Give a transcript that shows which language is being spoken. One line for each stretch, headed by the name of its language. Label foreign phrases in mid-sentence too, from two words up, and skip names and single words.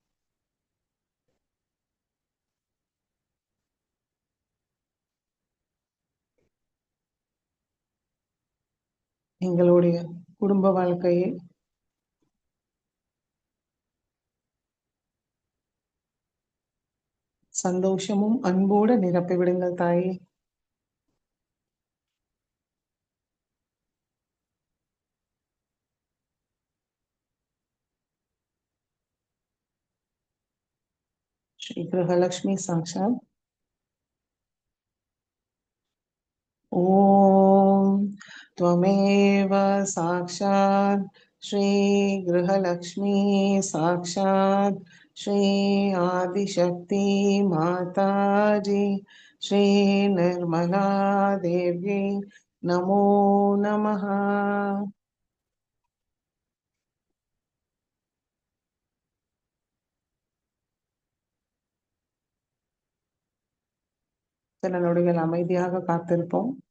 Tamil: எங்களுடைய குடும்ப வாழ்க்கையை சந்தோஷமும் அன்போடு நிரப்பிவிடுங்கள் தாயே.
Sanskrit: श्री गृहलक्ष्मी साक्षात्. ஓம் त्वमेव साक्षात् श्री गृहलक्ष्मी साक्षात् श्री आदिशक्ति माता जी श्री निर्मला देवी नमो नमः.
Tamil: சில நொடிகள் அமைதியாக காத்திருப்போம்.